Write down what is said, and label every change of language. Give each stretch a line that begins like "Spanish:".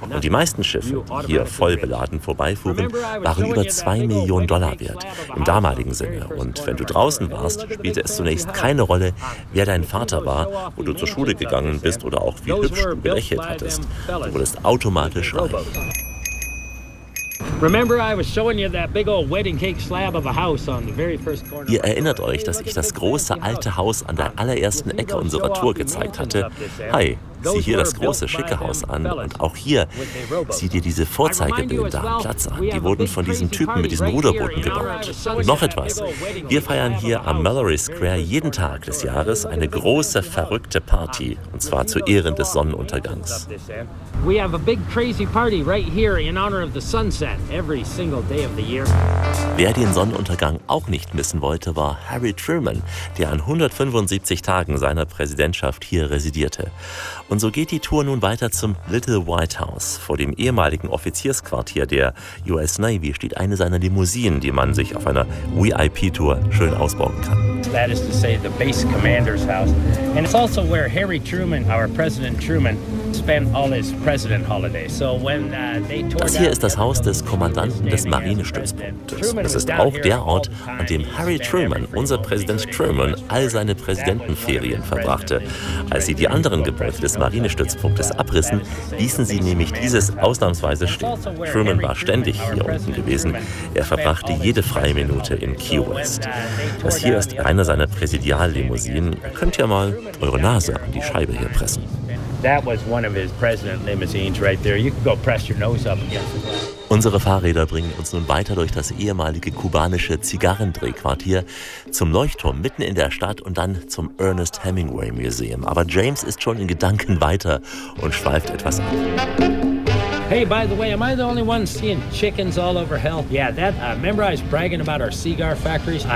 German: Und die meisten Schiffe, die hier voll beladen vorbeifuhren, waren über 2 Millionen Dollar wert, im damaligen Sinne. Und wenn du draußen warst, spielte es zunächst keine Rolle, wer dein Vater war, wo du zur Schule gegangen bist oder auch wie hübsch du gelächelt hattest. Du wurdest automatisch reich.
English: Remember, I was showing you that big old wedding cake slab of a house on the very first corner.
German: Ihr erinnert euch, dass ich das große alte Haus an der allerersten Ecke unserer Tour gezeigt hatte. Hi, sieh hier das große schicke Haus an und auch hier sieh dir diese Vorzeigebilder am Platz an. Die wurden von diesem Typen mit diesen Ruderbooten gebaut. Und noch etwas: Wir feiern hier am Mallory Square jeden Tag des Jahres eine große verrückte Party und zwar zu Ehren des Sonnenuntergangs.
English: We have a big crazy party right here in honor of the sunset every single day of the year.
German: Wer den Sonnenuntergang auch nicht missen wollte, war Harry Truman, der an 175 Tagen seiner Präsidentschaft hier residierte. Und so geht die Tour nun weiter zum Little White House. Vor dem ehemaligen Offiziersquartier der US Navy steht eine seiner Limousinen, die man sich auf einer VIP-Tour schön ausbauen kann.
English: That is to say the base commander's house. And it's also where Harry Truman, our President Truman, spent all his president holidays. So when they tore
German: das hier ist das Haus des Kommandanten des Marinestützpunktes. Das ist auch der Ort, an dem Harry Truman, unser Präsident Truman, all seine Präsidentenferien verbrachte. Als sie die anderen Gebäude des Marinestützpunktes abrissen, ließen sie nämlich dieses ausnahmsweise stehen. Truman war ständig hier unten gewesen. Er verbrachte jede freie Minute in Key West. Das hier ist einer seiner Präsidiallimousinen. Ihr könnt ja mal eure Nase an die Scheibe hier pressen.
English: That was one of his president limousines right there. You could go press your nose up against it.
German: Unsere Fahrräder bringen uns nun weiter durch das ehemalige kubanische Zigarrendrehquartier, zum Leuchtturm mitten in der Stadt und dann zum Ernest Hemingway Museum. Aber James ist schon in Gedanken weiter und schweift etwas ab.
English: Hey, by the way, am I the only one seeing chickens all over hell? Yeah, that, remember I was bragging about our cigar factories?